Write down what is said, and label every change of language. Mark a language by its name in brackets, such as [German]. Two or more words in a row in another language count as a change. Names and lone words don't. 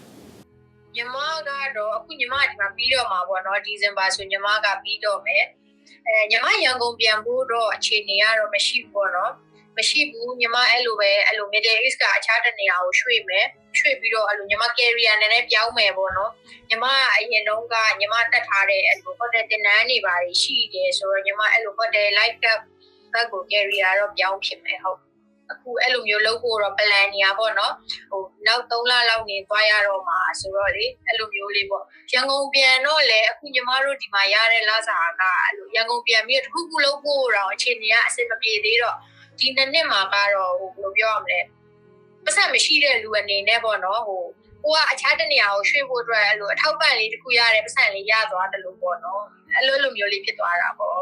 [Burmese] ညီမကတော့အခုညီမဒီမှာပြီးတော့မှာပေါ့နော်ဒီဇင်ဘာဆိုညီမကပြီးတော့မယ်ညီမရန်ကုန်ပြန်ဖို့တော့အခြေအနေကတော့မရှိဘူးပေါ့နော်မရှိဘူးညီမအဲ့လို Middle East ကအခြားတနေရာကိုရွှေ့ပြီးတော့အဲ့လိုညီမ career နည်းနည်းပြောင်းမယ်ပေါ့နော်ညီမအရင်တုန်းကညီမတက်ထားတဲ့အဲ့လို hotel တင်နန်းတွေပါရှိတယ်ဆိုတော့ညီမအဲ့လို [English] hotel light up [Burmese] ဘက်ကို career တော့ပြောင်းဖြစ်မယ်ဟုတ်အခုအဲ့လိုမျိုးလုပ်ဖို့တော့ plan နေရပေါ့နော်နောက်3လလောက်နေသွားရတော့မှာဆိုတော့လေအဲ့လိုမျိုးလေးပေါ့ရန်ကုန်ပြန်တော့လေအခုညီမတို့ဒီမှာရတဲ့လစာကအဲ့လိုရန်ကုန်ပြန်ပြီးတစ်ခုခုလုပ်ဖို့တော့အခြေအနေကအဆင်မပြေသေးတော့ဒီနှစ်မှာကတော့ဘယ်လိုပြောရမလဲပတ်စံမရှိတဲ့လူအနေနဲ့ပေါ့နော်ကိုကအခြားတနေရာကိုရွှေ့ဖို့အတွက်အဲ့လိုအထောက်ပံ့လေးတစ်ခုရတဲ့ပတ်စံလေးရသွားတယ်လို့ပေါ့နော်အဲ့လိုမျိုးလေးဖြစ်သွားတာပေါ့